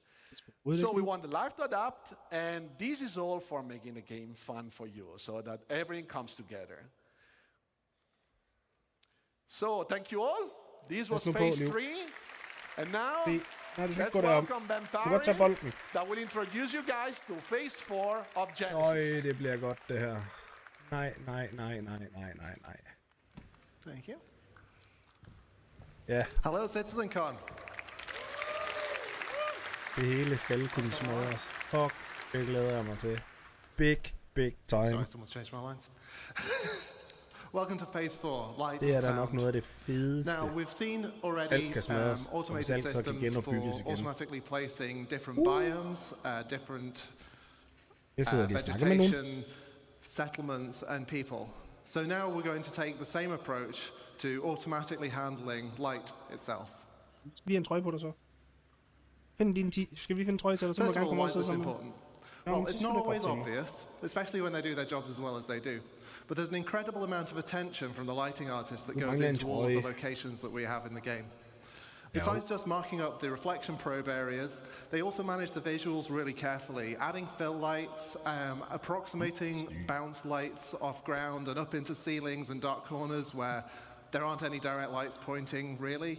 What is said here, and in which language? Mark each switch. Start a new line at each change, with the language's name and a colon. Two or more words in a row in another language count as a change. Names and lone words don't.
English: So we want the life to adapt, and this is all for making the game fun for you, so that everything comes together. So thank you all. This was phase 3. And now, let's welcome Ben Parry, that will introduce you guys to phase 4 of Genesis.
Danish: Det bliver godt, det her. Nej.
English: Thank you.
Danish: Ja.
English: Hello, Citizencon.
Danish: Det hele skal kunne smadres. Fuck, det glæder jeg mig til.
English: Big time. Sorry, someone's changed my lines. Welcome to phase 4, light
Danish: Det er
English: and
Danish: da
English: sound.
Danish: nok noget af det fedeste.
English: Now, we've seen already automated systems for automatically placing different biomes, different vegetation, settlements, and people. So now we're going to take the same approach to automatically handling light itself.
Danish: Lige en trøje på dig så. Skal vi finde en trøje til dig, så må
English: First
Danish: du
English: of
Danish: gerne
English: all,
Danish: komme
English: why is this important? Well, it's not always obvious, especially when they do their jobs as well as they do. But there's an incredible amount of attention from the lighting artists that goes into all of the locations that we have in the game. Besides just marking up the reflection probe areas, they also manage the visuals really carefully, adding fill lights, approximating bounce lights off ground and up into ceilings and dark corners where there aren't any direct lights pointing, really.